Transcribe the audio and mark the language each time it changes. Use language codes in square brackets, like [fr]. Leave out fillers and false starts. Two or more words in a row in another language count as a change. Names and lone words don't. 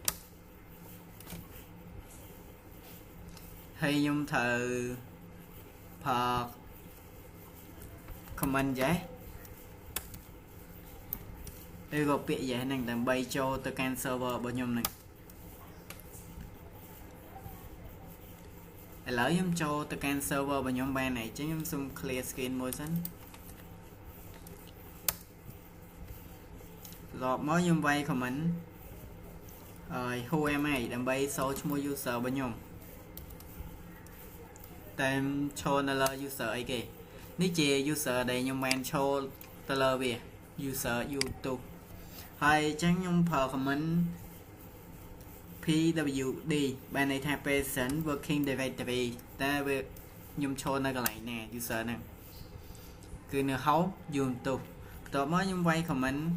[km] ហើយខ្ញុំត្រូវផា comment yes ឬក៏ពាក្យ yes ហ្នឹងដើម្បីចូលទៅកាន់ server របស់ខ្ញុំហ្នឹង ឥឡូវខ្ញុំចូលទៅកាន់ server របស់ខ្ញុំបានហើយអញ្ចឹងខ្ញុំសុំ [en] clear screen [km] មួយសិនរកមកខ្ញុំវាយ comment ហើយ [en] who am I [km] ដើម្បីសូឈ្មោះ user របស់ខ្ញុំ តែឈរនៅលើ user អីគេនេះជា user ដែលខ្ញុំបានឈរទៅលើវា user YouTube ហើយអញ្ចឹងខ្ញុំប្រើ [en] comment pwd [km] បានន័យថា [en] present working directory [km] តែវាខ្ញុំឈរនៅកន្លែងណា user ហ្នឹងគឺនៅ home YouTube បន្ទាប់មកខ្ញុំវាយ comment